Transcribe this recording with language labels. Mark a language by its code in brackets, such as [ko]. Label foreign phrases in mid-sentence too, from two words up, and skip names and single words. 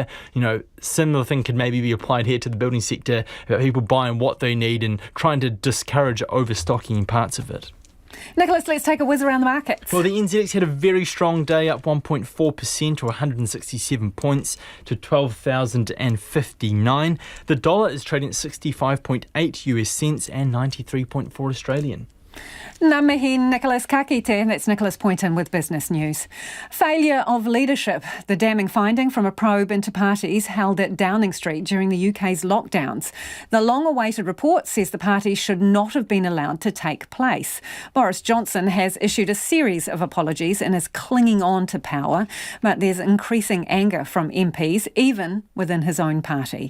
[en] Similar thing could maybe be applied here to the building sector, about people buying what they need and trying to discourage overstocking in parts of it. Nicholas, let's take a whiz around the markets. Well, the NZX had a very strong day, up 1.4% or 167 points to 12,059. The dollar is trading at 65.8 US cents and 93.4 Australian. [mi] Ngā mihi, Nicholas ka kite. [en] That's Nicholas Poynton with Business News. Failure of leadership. The damning finding from a probe into parties held at Downing Street during the UK's lockdowns. The long-awaited report says the parties should not have been allowed to take place. Boris Johnson has issued a series of apologies and is clinging on to power, but there's increasing anger from MPs, even within his own party.